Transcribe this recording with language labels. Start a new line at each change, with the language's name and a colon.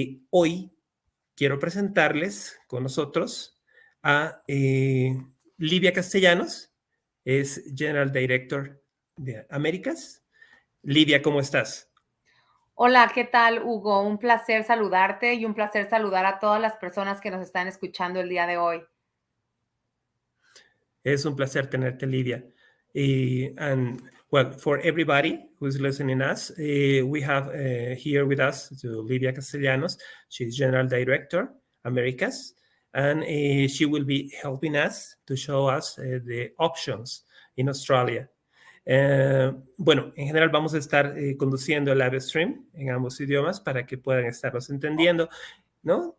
Spanish: Hoy quiero presentarles con nosotros a Livia Castellanos, es General Director de Américas. Livia, ¿cómo estás? Hola, ¿qué tal, Hugo? Un placer saludarte y un placer saludar a todas las personas que nos están escuchando el día de hoy. Es un placer tenerte, Livia.
English: And well, for everybody who's listening us, we have here with us to Livia Castellanos. She's General Director, Americas, and she will be helping us to show us the options in Australia.
Spanish: Bueno, en general vamos a estar conduciendo el live stream en ambos idiomas para que puedan estarnos entendiendo, ¿no?